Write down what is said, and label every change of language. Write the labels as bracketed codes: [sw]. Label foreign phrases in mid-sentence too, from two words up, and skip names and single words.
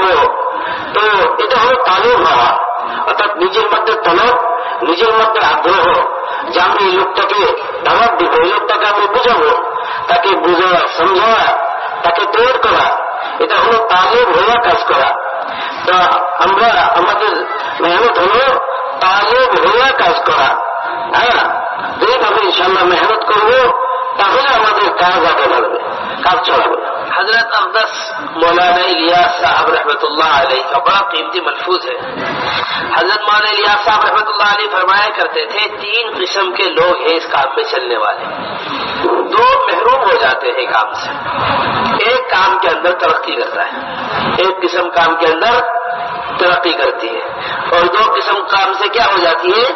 [bn] তো এটা হলো তালে ভরা, অর্থাৎ নিজের মধ্যে তলব, নিজের মধ্যে আগ্রহ যে আমি এই লোকটাকে দাওয়াত দিব, এই লোকটাকে আমি বুঝাবো, তাকে বুঝাওয়া, সমঝাওয়া, তাকে তৈরি করা, এটা হলো তালে ভরা কাজ করা। তা আমরা আমাদের মেহনত হলো তালে ভরা কাজ করা। হ্যাঁ, যেভাবে ইনশাআল্লাহ মেহনত করবো তাহলে আমাদের কাজ আগে বাড়বে, কাজ চলাবে। [ur] حضرت اقدس مولانا الیاس صاحب رحمۃ اللہ علیہ کا بڑا قیمتی ملفوظ ہے. حضرت مولانا الیاس صاحب رحمۃ اللہ علیہ فرمایا کرتے تھے 3 قسم کے لوگ ہیں اس کام میں چلنے والے. 2 محروم ہو جاتے ہیں کام سے، ایک کام کے اندر ترقی کرتا ہے، ایک قسم کام کے اندر ترقی کرتی ہے، اور 2 قسم کام سے کیا ہو جاتی ہے؟